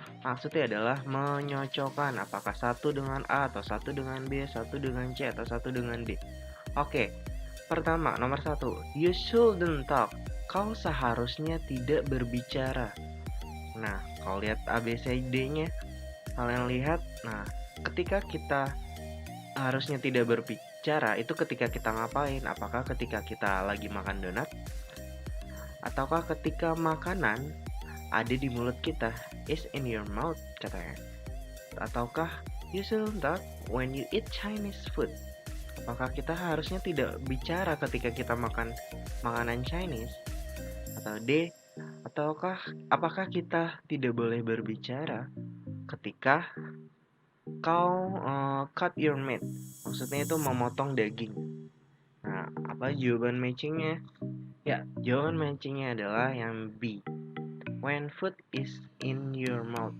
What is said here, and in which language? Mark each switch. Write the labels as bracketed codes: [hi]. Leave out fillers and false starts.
[id] Maksudnya adalah menyocokkan apakah satu dengan A atau satu dengan B, satu dengan C atau satu dengan D. Oke, pertama, nomor 1, [en] you shouldn't talk. [id] Kau seharusnya tidak berbicara. Nah, kalau lihat ABCD-nya, kalian lihat, nah, ketika kita harusnya tidak berbicara, itu ketika kita ngapain? Apakah ketika kita lagi makan donat? Ataukah ketika makanan ada di mulut kita, [en] is in your mouth, [id] katanya. [en] Ataukah you shouldn't talk when you eat Chinese food? [id] Apakah kita harusnya tidak bicara ketika kita makan makanan Chinese? Atau D, apakah kita tidak boleh berbicara ketika kau [en] cut your meat? [id] Maksudnya itu memotong daging. Nah, apa jawaban matchingnya? Ya, jawaban matchingnya adalah yang B. [en] When food is in your mouth.